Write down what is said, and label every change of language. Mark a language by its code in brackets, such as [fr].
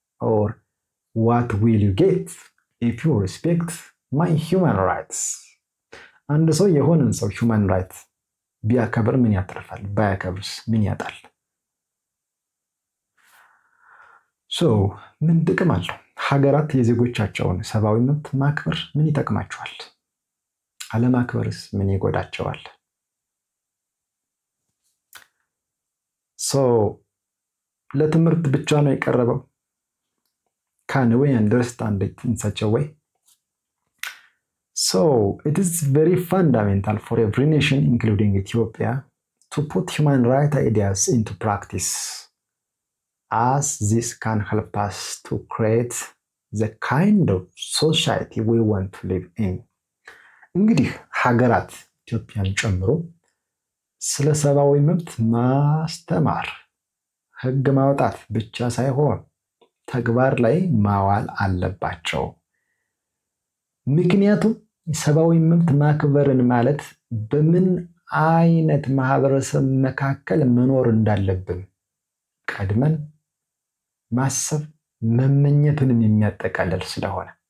[en] Or what will you get if you respect my human rights? [am] አንድ ሰው የሆነን ሰው human rights ቢያከብር ምን ያተርፋል? ባያከብርስ ምን ያጣል? ምን ጥቅም አለው? ሀገራት የዜጎቻቸውን ሰብአዊ መብት ማክበር ምን ይጠቅማቸዋል? አለማክበርስ ምን ይጎዳቸዋል? ለትምህርት ብቻ ነው የቀረበው? [en] Can we understand it in such a way? So it is very fundamental for every nation, including Ethiopia, to put human rights ideas into practice, as this can help us to create the kind of society we want to live in. [am] እንግዲህ ሀገራት ኢትዮጵያን ጨምሮ ስለ ሰብአዊ መብት ማስተማር፣ ህግ ማውጣት ብቻ ሳይሆን ተግባር ላይ ማዋል አለባቸው። ምክንያቱም ሰብአዊ መብት ማክበርን ማለት በምን አይነት ማህበረሰብ መካከል መኖር እንዳለብን ቀድመን ማሰብ መመኘትንም የሚያጠቃልል ስለሆነ